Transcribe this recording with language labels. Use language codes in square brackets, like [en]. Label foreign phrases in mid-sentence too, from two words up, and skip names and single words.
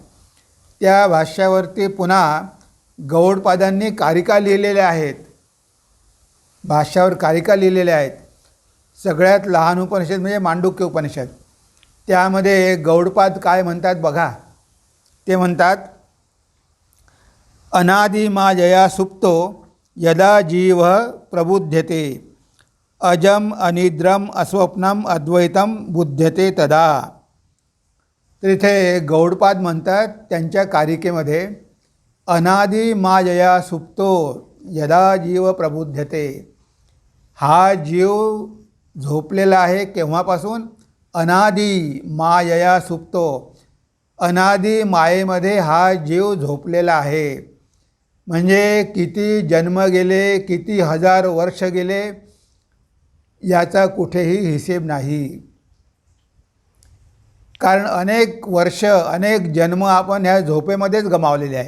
[mr] त्या भाष्यावरती पुन्हा गौडपादांनी कारिका लिहिलेल्या आहेत, भाष्यावर कारिका लिहिलेल्या आहेत। सगळ्यात लहान उपनिषद म्हणजे मांडूक्य उपनिषद। त्यामध्ये गौडपाद काय म्हणतात बघा। ते म्हणतात, [sa] अनादि मायया सुप्तो यदा जीव प्रबुध्यते, अजम अनिद्रम अस्वप्नम अद्वैतम बुध्यते तदा। [mr] तर इथे गौडपाद म्हणतात त्यांच्या कारिकेमध्ये, [sa] अनादि मायया सुप्तो यदा जीव प्रबुध्यते, [mr] हा जीव झोपलेला आहे केव्हापासून? [sa] अनादि मायया सुप्तो, [mr] अनादि मायेमध्ये हा जीव झोपलेला आहे। म्हणजे किती जन्म गेले, किती हजार वर्ष गेले, याचा कुठेही हिशेब नाही। कारण अनेक वर्ष, अनेक जन्म आपण ह्या झोपेमध्येच गमावलेले आहे।